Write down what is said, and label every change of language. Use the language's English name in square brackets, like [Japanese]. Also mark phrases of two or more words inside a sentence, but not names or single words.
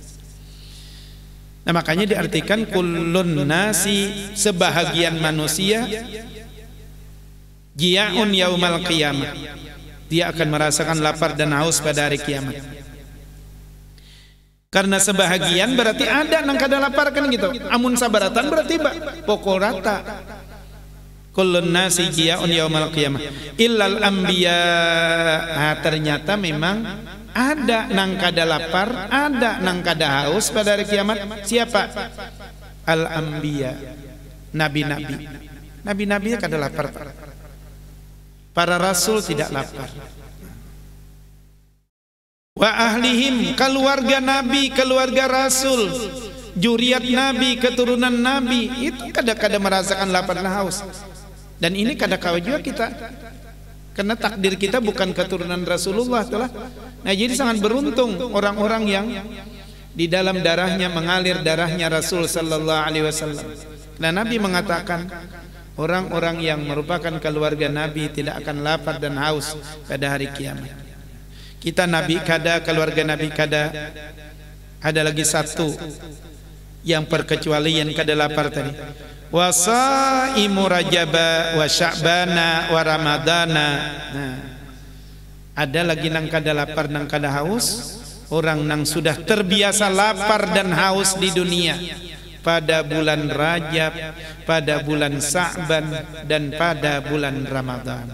[Banjar] Nah, makanya diartikan [Arabic] كل الناس, [Banjar] sebahagian manusia [Arabic] جياع يوم القيامة. [Banjar] Dia akan merasakan lapar dan haus pada hari kiamat. Karena sebahagian berarti ada nang kada lapar kan gitu. Amun sabaratan berarti pokok rata. [Arabic] كل الناس جياع يوم القيامة إلا الأنبياء. [Banjar] Nah, ternyata memang ada nang kada lapar, ada nang kada haus pada hari kiamat. Siapa? Al anbiya. Nabi-nabi. Nabi-nabi kada lapar. Para rasul tidak lapar. [Arabic] وأهليهم, [Banjar] keluarga nabi, keluarga rasul, juriat nabi, keturunan nabi, itu kadang-kadang merasakan lapar dan haus. Dan ini kadang-kadang juga kita, karena takdir kita bukan keturunan Rasulullah telah. Nah, jadi sangat beruntung orang-orang yang di dalam darahnya mengalir darahnya Rasul [Arabic] صلى الله عليه وسلم. [Banjar] Nah, Nabi mengatakan orang-orang yang merupakan keluarga Nabi tidak akan lapar dan haus pada hari kiamat. Kita Nabi kada, keluarga Nabi kada. Ada lagi satu yang perkecualian kada lapar tadi. [Arabic] وصائمو رجب وشعبان ورمضان. [Banjar] Nah, ada lagi nang kada lapar nang kada haus, orang nang sudah terbiasa lapar dan haus di dunia pada bulan Rajab, pada bulan Sa'ban, dan pada bulan Ramadan.